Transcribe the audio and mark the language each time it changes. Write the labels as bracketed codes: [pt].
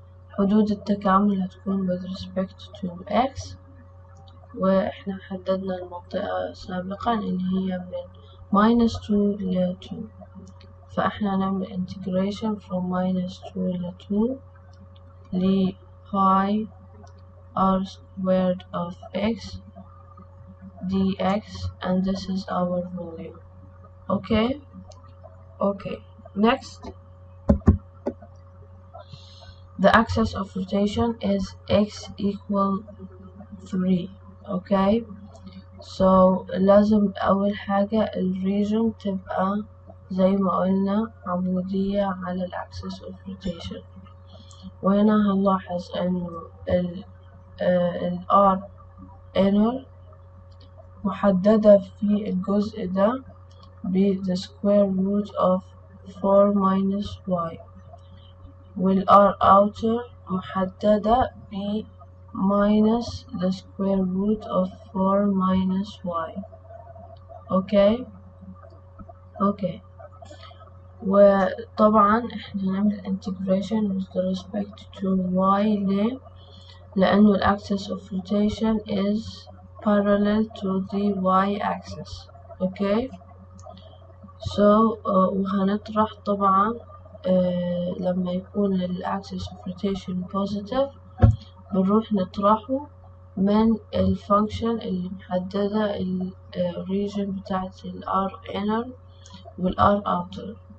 [ar] حدود التكامل هتكون [en] with respect to x، [ar] واحنا حددنا المنطقة سابقا اللي هي من minus 2 ل 2، فاحنا نعمل [en] integration from minus 2 [ar] ل 2 ل [en] pi r squared of x dx, and this is our volume. okay next the axis of rotation is x equal 3. okay so [ar] لازم أول حاجة الريجن تبقى زي ما قلنا عمودية على ال axis of rotation، وهنا هنلاحظ إنه ال [en] R inner [ar] محددة في الجزء ده ب [en] the square root of 4 minus y، وال R outer [ar] محددة ب [en] minus the square root of 4 minus y. [ar] اوكي وطبعا احنا هنعمل [en] integration with respect to y [ar] ليه؟ لأنه ال [en] axis of rotation is parallel to the y axis. [ar] اوكي so وهنطرح طبعا لما يكون ال [en] axis of rotation positive [ar] بنروح نطرحه من الفانكشن اللي محددة الريجن بتاعت ال R inner وال R outer.